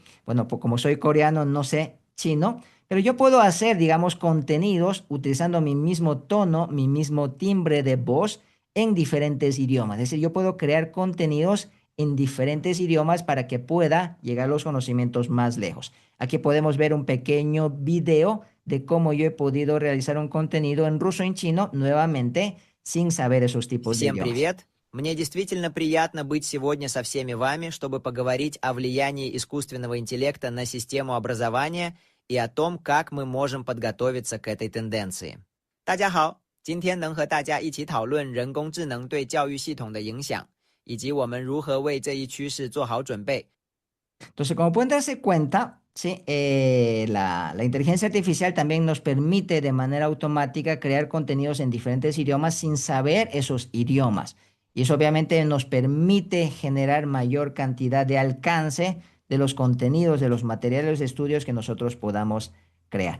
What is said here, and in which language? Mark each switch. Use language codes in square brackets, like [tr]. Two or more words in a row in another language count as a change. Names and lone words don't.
[es] Bueno, pues como soy coreano, no sé chino, pero yo puedo hacer, digamos, contenidos utilizando mi mismo tono, mi mismo timbre de voz en diferentes idiomas. Es decir, yo puedo crear contenidos en diferentes idiomas para que pueda llegar a los conocimientos más lejos. Aquí podemos ver un pequeño video de cómo yo he podido realizar un contenido en ruso y en chino nuevamente sin saber esos tipos de [ru] Всем [es] idiomas. [ru] привет! Мне действительно приятно быть сегодня со всеми вами, чтобы поговорить о влиянии искусственного интеллекта на систему образования и о том, как мы можем подготовиться к этой тенденции. [zh] 大家好，今天能和大家一起讨论人工智能对教育系统的影响，以及我们如何为这一趋势做好准备。 [es] Entonces, como pueden darse cuenta, ¿sí? La inteligencia artificial también nos permite de manera automática crear contenidos en diferentes idiomas sin saber esos idiomas. Y eso obviamente nos permite generar mayor cantidad de alcance de los contenidos, de los materiales de estudios que nosotros podamos crear.